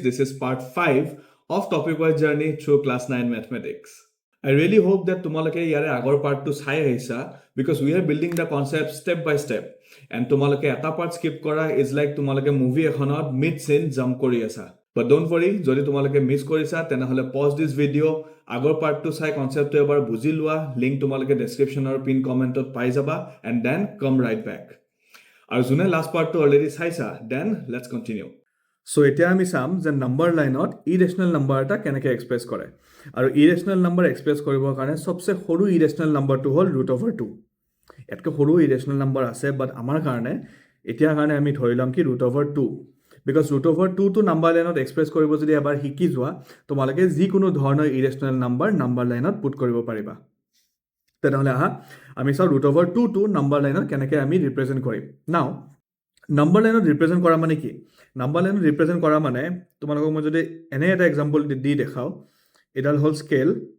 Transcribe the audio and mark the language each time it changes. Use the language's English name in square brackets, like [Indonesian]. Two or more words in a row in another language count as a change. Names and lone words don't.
[English] This is part 5 of topic-wise journey through Class 9 Mathematics. I really hope that [Assamese] তোমালোকে যাৰে আগৰ পাৰ্টটো চাই আহিছা [English] because we are building the concept step by step. [Assamese] And তোমালোকে এটা পাৰ্ট স্কিপ কৰা [English] is like [Assamese] তোমালোকে মুভি এখনত [English] mid scene jump [Assamese] কৰি আছা. [English] But don't worry, [Assamese] যদি তোমালোকে মিছ কৰিছা তেনেহলে [English] pause this video, [Assamese] আগৰ পাৰ্টটো চাই কনচেপ্টটো এবাৰ বুজি লোৱা, লিংক তোমালোকে ডিস্ক্ৰিপচন অৰ [English] pin comment [Assamese] ত পাই যাবা [English] and then come right back. [Assamese] আৰু যোনে লাষ্ট পাৰ্টটো অলৰেডি চাইছা [English] then let's continue so [Assamese] এতিয়া আমি চাম যে নম্বৰ লাইনত [English] irrational number [Assamese] এটা কেনেকৈ এক্সপ্ৰেছ কৰে আৰু [English] irrational number express [Assamese] কৰিবৰ কাৰণে সবচে সৰু ইৰেচনেল নম্বৰটো হ'ল √2 ইয়াতকৈ সৰু [English] irrational number [Assamese] আছে বাট আমাৰ কাৰণে এতিয়া কাৰণে আমি ধৰি ল'ম কি √2 বিকজ √2 টো নম্বৰ লাইনত এক্সপ্ৰেছ কৰিব যদি এবাৰ শিকি যোৱা তোমালোকে যিকোনো ধৰণৰ [English] irrational number [Assamese] লাইনত পুট কৰিব পাৰিবা তেনেহলে আহা আমি চাও √2 টো নম্বৰ লাইনত কেনেকৈ আমি ৰিপ্ৰেজেন্ট কৰিম নাও নম্বৰ লাইনত ৰিপ্ৰেজেন্ট কৰা মানে কি নম্বৰ লাইনত ৰিপ্ৰেজেন্ট কৰা মানে তোমালোকক মই যদি এনে এটা এক্সাম্পল দি দেখাও এডাল হ'ল স্কেল